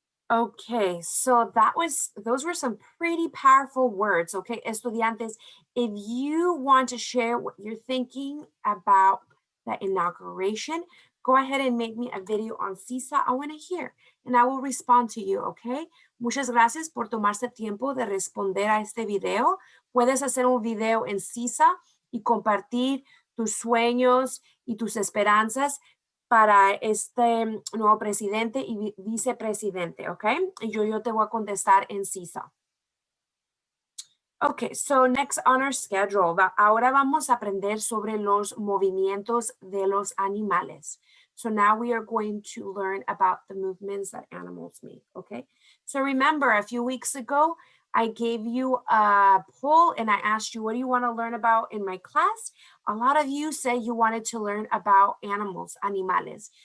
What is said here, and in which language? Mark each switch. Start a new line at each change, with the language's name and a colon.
English: Okay, so those were some pretty powerful words, okay, estudiantes. If you want to share what you're thinking about the inauguration, go ahead and make me a video on Seesaw. I want to hear, and I will respond to you, okay?
Spanish: Muchas gracias por tomarse tiempo de responder a este video. Puedes hacer un video en Seesaw y compartir tus sueños y tus esperanzas para este nuevo presidente y vicepresidente, ¿ok? Y yo te voy a contestar en Seesaw.
English: Okay, so next on our schedule,
Spanish: ahora vamos a aprender sobre los movimientos de los animales.
English: So now we are going to learn about the movements that animals make, okay? So remember, a few weeks ago, I gave you a poll and I asked you, what do you want to learn about in my class? A lot of you said you wanted to learn about animals, animales.